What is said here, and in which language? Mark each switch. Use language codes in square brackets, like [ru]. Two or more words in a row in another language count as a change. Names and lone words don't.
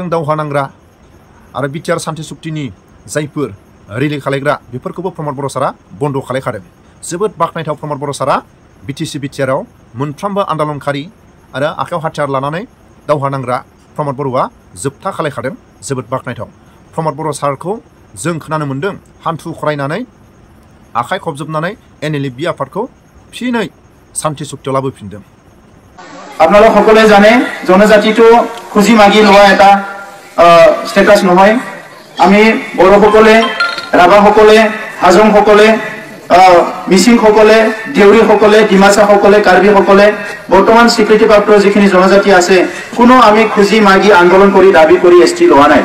[brx] दावहा नांग्रा आरो बिटिआर सान्थि सुक्तिनि जायफोर रिलि खालायग्रा बेफोरखौबो प्रमद बर' सारा बन्द' खालायखादों जोबोद बाख्नायथाव प्रमद बर' सारा बिटिसि बिटिआरआव मोनफ्रोमबो आन्दोलनखारि आरो आखायाव हाथियार लानानै दावहा नांग्रा प्रमद बर'आ जोबथा खालायखादों जोबोद बाख्नायथाव प्रमद बर' सारखौ जों खोनानो मोन्दों हान्थु खरायनानै आखाइ खबजोबनानै एनएलएफबि आफादखौ फिनै सान्थि सुक्तियाव लाबोफिनदों [as] আপোনালোক সকলোৱে জানে জনজাতিটো খুজি মাগি লোৱা এটা ষ্টেটাছ নহয় আমি বড়োসকলে ৰাভাসকলে হাজংসকলে মিচিংসকলে দেউৰীসকলে ডিমাচাসকলে কাৰ্বিসকলে বৰ্তমান স্বীকৃতিপ্ৰাপ্ত যিখিনি জনজাতি আছে কোনো আমি খুজি মাগি আন্দোলন কৰি দাবী কৰি এছটি লোৱা নাই